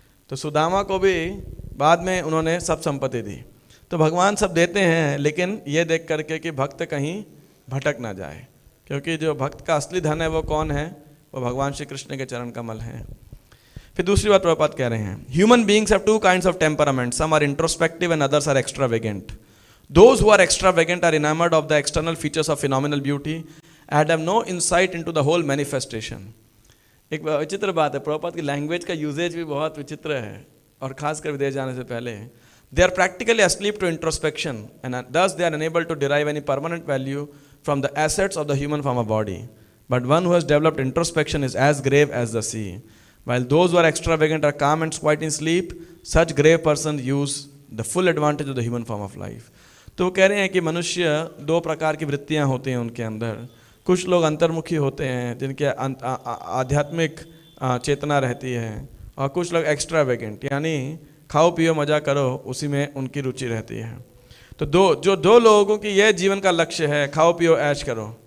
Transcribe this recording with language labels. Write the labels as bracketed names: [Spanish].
[Hindi] तो सुदामा को भी बाद में उन्होंने सब संपत्ति दी, तो भगवान सब देते हैं, लेकिन ये देख करके कि भक्त कहीं भटक ना जाए, क्योंकि जो भक्त का असली धन है वो कौन है, वो भगवान श्री कृष्ण के चरण कमल हैं। फिर दूसरी बात प्रभुपाद कह रहे हैं, [English] Human beings have two kinds of temperament, some are introspective and others are extravagant. Those who are extravagant are enamored of the external features of phenomenal beauty and have no insight into the whole manifestation. [Hindi] एक विचित्र बात है, प्रभुपाद की language का usage भी बहुत विचित्र है, और खासकर विदेश जाने से पहले। [English] They are practically asleep to introspection and thus they are unable to derive any permanent value from the assets of the human form of body. But one who has developed introspection is as grave as the sea. While those who are extravagant are calm and quiet in sleep, such grave persons use the full advantage of the human form of life. [Hindi] तो कह रहे हैं कि मनुष्य दो प्रकार की वृत्तियां होती हैं उनके अंदर। कुछ लोग अंतर्मुखी होते हैं जिनके आध्यात्मिक चेतना रहती है, और कुछ लोग एक्स्ट्रावेगेंट, यानी खाओ पियो मजा करो, उसी में उनकी रुचि रहती है। तो दो लोगों की यह जीवन का लक्ष्य है, खाओ पियो ऐश करो।